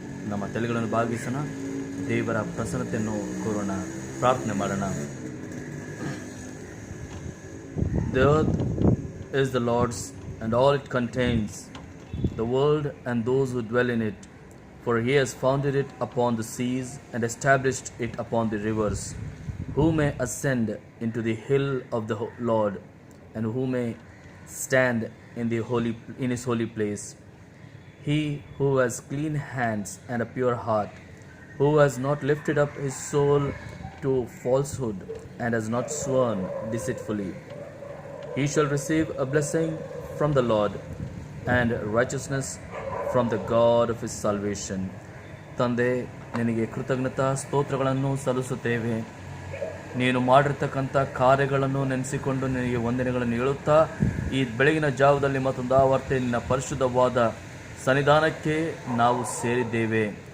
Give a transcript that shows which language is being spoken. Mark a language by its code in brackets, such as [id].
[kn] ನಮ್ಮ ತಲೆಗಳನ್ನು ಬಾಗಿಸೋಣ, ದೇವರ ಪ್ರಸನ್ನತೆಯನ್ನು ಕೋರೋಣ, ಪ್ರಾರ್ಥನೆ ಮಾಡೋಣ. [en] The earth is the Lord's and all it contains, the world and those who dwell in it. For he has founded it upon the seas and established it upon the rivers. Who may ascend into the hill of the Lord, and who may stand in his holy place? He who has clean hands and a pure heart, who has not lifted up his soul to falsehood and has not sworn deceitfully. He shall receive a blessing from the Lord and righteousness from the God of his salvation. [kn] ತಂದೆ, ನಿನಗೆ ಕೃತಜ್ಞತಾ ಸ್ತೋತ್ರಗಳನ್ನು ಸಲ್ಲಿಸುತ್ತೇವೆ. ನೀನು ಮಾಡಿರ್ತಕ್ಕಂಥ ಕಾರ್ಯಗಳನ್ನು ನೆನೆಸಿಕೊಂಡು ನಿನಗೆ ವಂದನೆಗಳನ್ನು ಹೇಳುತ್ತಾ ಈ ಬೆಳಗಿನ ಜಾವದಲ್ಲಿ ಮತ್ತೊಂದು ಆವರ್ತೆ ನಿನ್ನ ಪರಿಶುದ್ಧವಾದ ಸನ್ನಿಧಾನಕ್ಕೆ ನಾವು ಸೇರಿದ್ದೇವೆ.